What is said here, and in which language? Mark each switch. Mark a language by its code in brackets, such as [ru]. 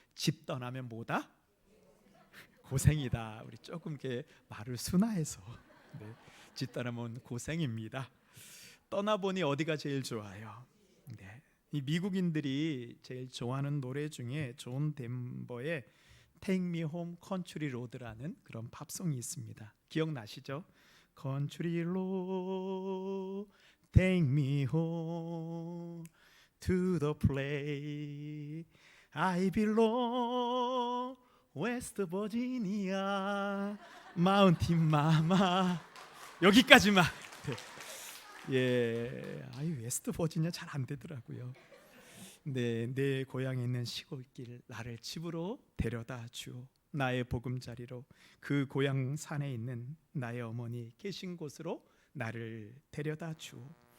[ko] 집 떠나면 뭐다? 고생이다. 우리 조금 이렇게 말을 순화해서, 네, 집 떠나면 고생입니다. 떠나보니 어디가 제일 좋아요? 네, 이 미국인들이 제일 좋아하는 노래 중에 존 덴버의 Take Me Home Country Road라는 그런 팝송이 있습니다. 기억나시죠? [en] Country Road, Take Me Home to the place I belong, West Virginia, Mountain Mama. [ko] 여기까지만. 웨스트 버지니아 잘 안 되더라고요. 네, 내 고향에 있는 시골길 나를 집으로 데려다 주오. 나의 보금자리로 그 고향 산에 있는 나의 어머니 계신 곳으로 나를 데려다 주오.